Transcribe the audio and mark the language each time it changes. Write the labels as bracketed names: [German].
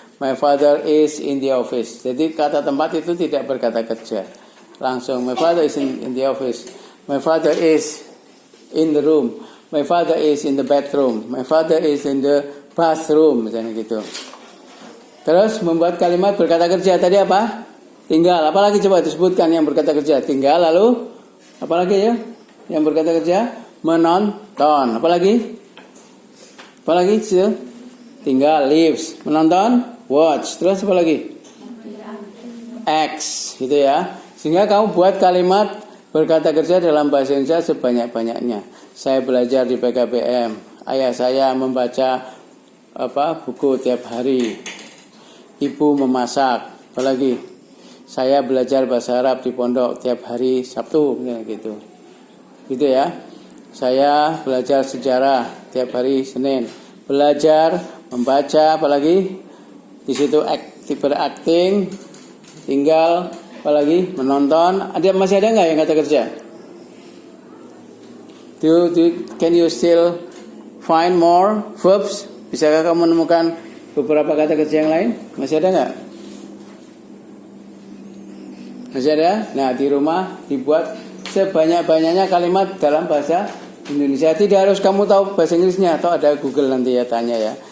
[English] My father is in the office. [Indonesian] Jadi kata tempat itu tidak berkata kerja. [English] Langsung, my father is in the office. My father is in the room. My father is in the bedroom. My father is in the bathroom. [Indonesian] Misalnya gitu. Terus membuat kalimat berkata kerja. Tadi apa? Tinggal. Apalagi coba disebutkan yang berkata kerja. Tinggal lalu apalagi ya? Yang berkata kerja menonton. Apalagi? Apalagi sih? Tinggal lives. Menonton watch. Terus apalagi? X gitu ya. Sehingga kamu buat kalimat berkata kerja dalam bahasa Indonesia sebanyak-banyaknya. Saya belajar di PKBM. Ayah saya membaca buku tiap hari. Ibu memasak. Apalagi? Saya belajar bahasa Arab di pondok tiap hari Sabtu gitu. Gitu ya. Saya belajar sejarah tiap hari Senin. Belajar membaca apalagi? Di situ berakting, tinggal apalagi menonton. Masih ada nggak yang kata kerja? [English] Can you still find more verbs? [Indonesian] Bisakah kamu menemukan beberapa kata kerja yang lain? Masih ada nggak? Masih ada? Nah, di rumah dibuat sebanyak-banyaknya kalimat dalam bahasa Indonesia. Tidak harus kamu tahu bahasa Inggrisnya, atau ada Google nanti ya tanya ya.